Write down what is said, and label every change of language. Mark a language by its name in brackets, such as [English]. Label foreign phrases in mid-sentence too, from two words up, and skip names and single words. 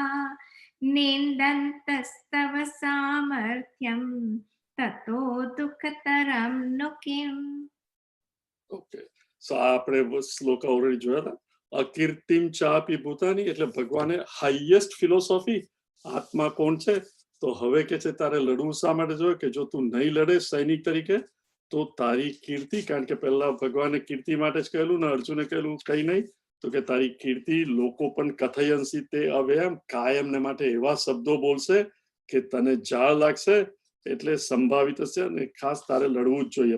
[Sanskrit] निन्दन्तस्तव सामर्थ्यं ततो दुःखतरं नु किम्. [English] Okay. So [Gujarati] આપણે શ્લોક ઓલરેડી જોયા હતા. [Sanskrit] अकीर्तिम चापी भूतानी [Gujarati] એટલે ભગવાને [English] highest philosophy, [Gujarati] આત્મા કોણ છે. તો હવે કે છે તારે લડવું શા માટે જોઈએ કે જો તું નહીં લડે સૈનિક તરીકે તો તારી કીર્તિ, કારણ કે પહેલા ભગવાને કીર્તિ માટે જ કહેલું ને અર્જુને કહેલું કઈ નહીં, તો કે તારી કીર્તિ લોકો પણ [Sanskrit] कथयंसी ते अव्ययम, [Gujarati] કાયમ ને માટે એવા શબ્દો બોલશે કે તને જાળ લાગશે, એટલે સંભાવિત છે અને ખાસ તારે લડવું જ જોઈએ.